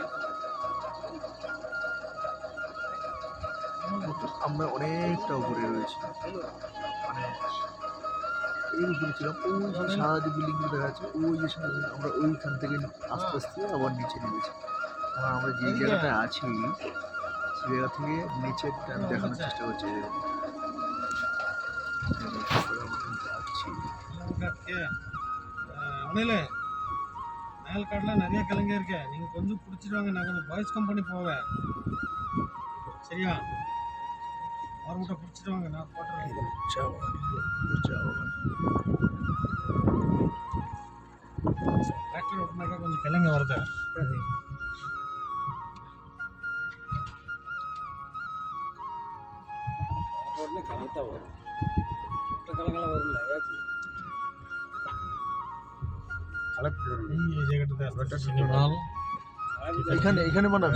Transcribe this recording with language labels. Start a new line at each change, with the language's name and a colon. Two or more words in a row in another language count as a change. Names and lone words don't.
Bangla: আমরা অনেকটা উপরে রয়েছি, মানে এই উপরে ছিলাম, ওই যে সাদা যে বিল্ডিং গুলো দেখা যাচ্ছে, ওই যে সাদা আমরা ওইখান থেকে আস্তে আস্তে আবার নিচে নেমেছি। আর আমরা যে জায়গাটায় আছি সেই জায়গা থেকে নিচেরটা আমি দেখানোর চেষ্টা করছি। যাচ্ছি
Tamil: ஒன்றும் மேல் காட்டில் நிறைய கிழங்கு இருக்கு நீங்கள் கொஞ்சம் பிடிச்சிட்டு வாங்க நான் கொஞ்சம்
English: boys company
Tamil: போவேன் சரியா அவர் மட்டும் பிடிச்சிட்டு வாங்க நான் போட்டுறேன்
Bangla: চা বাগান, চা বাগান।
Tamil: டிராக்டர் ஓட்டினாக்கா கொஞ்சம் கிழங்கு வருது
Bangla: এই জায়গাটাতে সিনেমাল এখানে এখানে বানাবে